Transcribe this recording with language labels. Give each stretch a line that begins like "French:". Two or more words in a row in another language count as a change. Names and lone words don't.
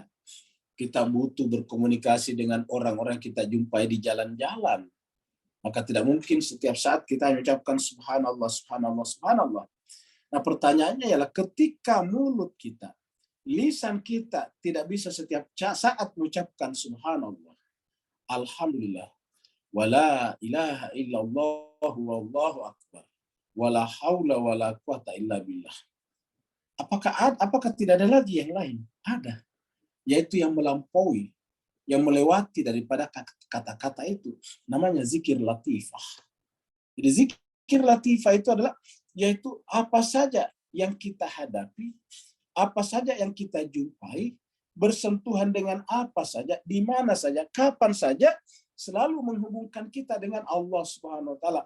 Indonesian: Kita butuh berkomunikasi dengan orang-orang yang kita jumpai di jalan-jalan. Maka tidak mungkin setiap saat kita mengucapkan
Arabic: سبحان الله، سبحان الله، سبحان الله.
Indonesian: Nah pertanyaannya ialah ketika mulut kita, lisan kita tidak bisa setiap saat mengucapkan
Arabic: سبحان الله، الحمد لله, ولا إله إلا الله، والله أكبر، ولا حول ولا قوة إلا بالله.
Indonesian: Apakah tidak ada lagi yang lain? Ada. Yaitu yang melampaui, yang melewati daripada kata-kata itu, namanya zikir latifah. Jadi zikir latifah itu adalah, yaitu apa saja yang kita hadapi, apa saja yang kita jumpai, bersentuhan dengan apa saja, di mana saja, kapan saja, selalu menghubungkan kita dengan Allah
Arabic: سبحانه وتعالى.